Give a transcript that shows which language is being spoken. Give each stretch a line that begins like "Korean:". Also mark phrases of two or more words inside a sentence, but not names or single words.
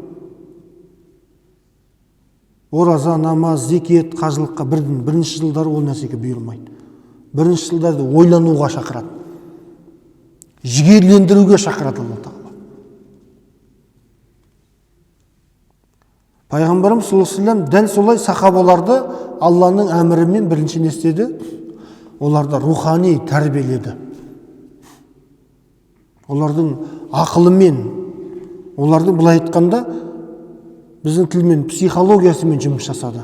Kazakh: Ораза, намаз, зекет, қажылыққа бірінші жылдары ол нәрсеге бұйырмайды. Бірінші жылдарды ойлануға шақырады. Жігерлендіруге шақырады Алла тағала. Пайғамбарымыз
Arabic: صلى الله عليه وسلم
Kazakh: дәл солай сахабаларды Алланың әмірімен бірінші не істеді? Оларды рухани тәрбиеледі. Олардың ақылымен, олардың былай айтқанда біздің тілмен психологиясымен жұмыс жасады.